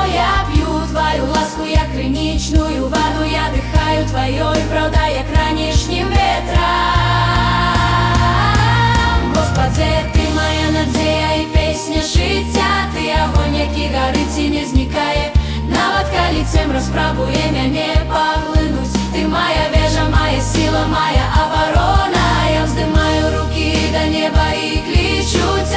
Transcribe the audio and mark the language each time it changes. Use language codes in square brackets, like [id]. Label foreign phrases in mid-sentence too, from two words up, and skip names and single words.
[be] Я п'ю твою ласку, як крынічную ваду, я дыхаю тваёй праўдай, як ранішнім ветрам. Господзе, ты моя надзея і песня жыцця, ты агонь, які гарыць і не знікае. Нават калі цемра спрабуе мяне паглынуць, ты моя вежа, моя сила, моя абарона. Я вздымаю рукі да неба і клічу: